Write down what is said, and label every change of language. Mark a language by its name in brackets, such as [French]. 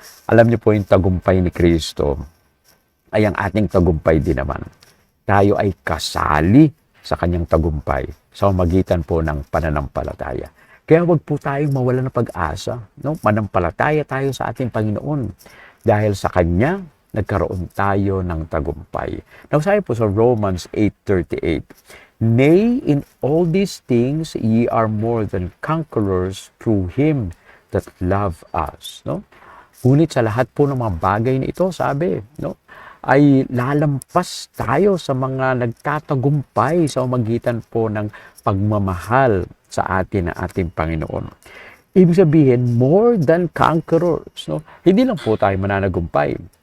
[Filipino] Alam niyo po yung tagumpay ni Kristo ay ang ating tagumpay din naman. Tayo ay kasali sa kanyang tagumpay sa magitan po ng pananampalataya. Kaya wag po tayong mawala ng pag-asa. No? Manampalataya tayo sa ating Panginoon. Dahil sa Kanya, nagkaroon tayo ng tagumpay. [English] Now, [Filipino] sabi po sa [English] Romans 8:38, nay, in all these things, ye are more than conquerors through Him that love us. [Filipino] No? Ngunit sa lahat po ng mga bagay na ito, sabi, no? ay lalampas tayo sa mga nagtatagumpay sa magitan po ng pagmamahal sa atin ng ating Panginoon. Ibig sabihin, [English] more than conquerors. [Filipino] No? Hindi lang po tayo mananagumpay.